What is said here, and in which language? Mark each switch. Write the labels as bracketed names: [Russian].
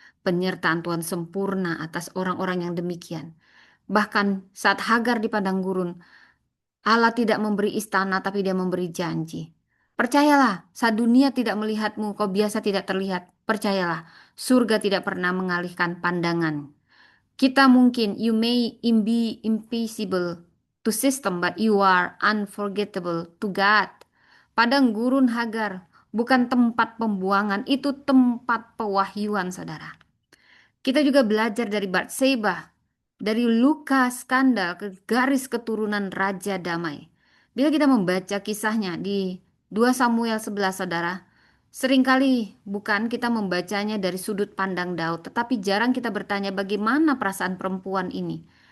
[Indonesian] Penyertaan Tuhan sempurna atas orang-orang yang demikian. Bahkan saat Hagar di padang gurun, Allah tidak memberi istana, tapi dia memberi janji. Percayalah, saat dunia tidak melihatmu, kau biasa tidak terlihat. Percayalah, surga tidak pernah mengalihkan pandangan. Kita mungkin, [English] you may be invisible to system, but you are unforgettable to God. [Indonesian] Padang gurun Hagar bukan tempat pembuangan, itu tempat pewahyuan, saudara. Kita juga belajar dari Batseba, dari luka skandal ke garis keturunan Raja Damai. Bila kita membaca kisahnya di 2 Samuel 11, saudara, seringkali bukan kita membacanya dari sudut pandang Daud, tetapi jarang kita bertanya bagaimana perasaan perempuan ini.